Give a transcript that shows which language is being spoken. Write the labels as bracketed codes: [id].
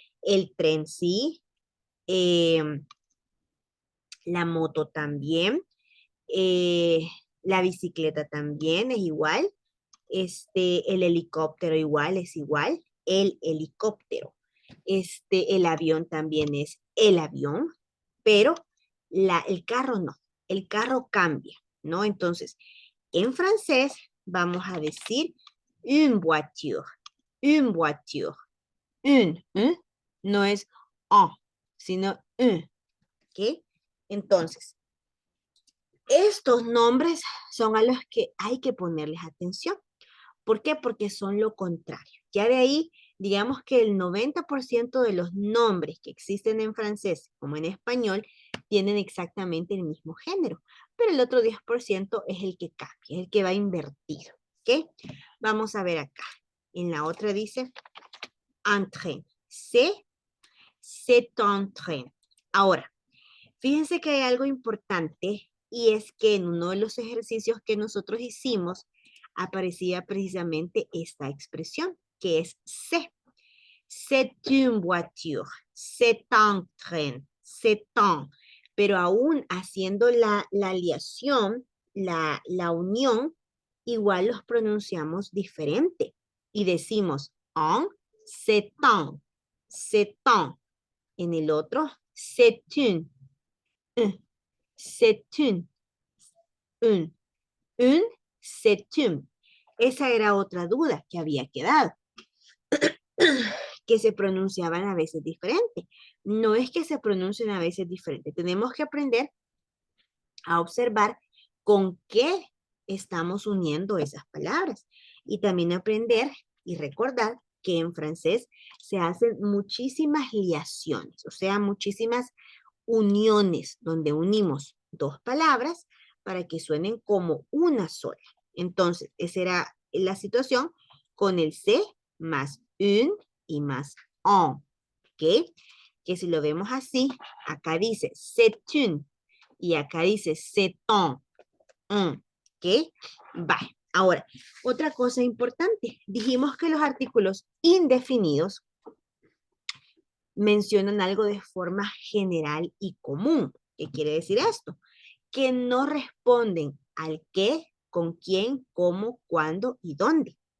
[es] El tren sí, la moto también, la bicicleta también es igual, el helicóptero igual es igual, el helicóptero. El avión también es el avión, pero el carro no, el carro cambia, ¿no? Entonces, en francés vamos a decir [fr] une voiture, une voiture, [es] ¿eh? No es un, sino un, ¿ok? Entonces, Estos nombres son a los que hay que ponerles atención. ¿Por qué? Porque son lo contrario. Ya de ahí, digamos que el 90% de los nombres que existen en francés como en español tienen exactamente el mismo género, pero el otro 10% es el que cambia, es el que va invertido. ¿Ok? Vamos a ver acá. En la otra dice entraîne. [fr] C'est un train. [es] Ahora, fíjense que hay algo importante y es que en uno de los ejercicios que nosotros hicimos aparecía precisamente esta expresión, que es c'est. [fr] C'est une voiture, c'est un train, c'est un. [es] Pero aún haciendo la aliación, la unión, igual los pronunciamos diferente y decimos un, [fr] c'est un, c'est un. [es] En el otro, [fr] c'est une, c'est un, c'est une. [es] Esa era otra duda que había quedado, que se pronunciaban a veces diferente. No es que se pronuncien a veces diferente, tenemos que aprender a observar con qué estamos uniendo esas palabras y también aprender y recordar que en francés se hacen muchísimas liaciones, o sea, muchísimas uniones donde unimos dos palabras para que suenen como una sola. Entonces, esa era la situación con el C más un y más un. ¿Ok? Que si lo vemos así, acá dice [fr] c'est une [es] y acá dice [fr] c'est un. [es] ¿Ok? Vale. Ahora, otra cosa importante. Dijimos que los artículos indefinidos mencionan algo de forma general y común. ¿Qué quiere decir esto? Que no responden al qué, con quién, cómo, cuándo y dónde.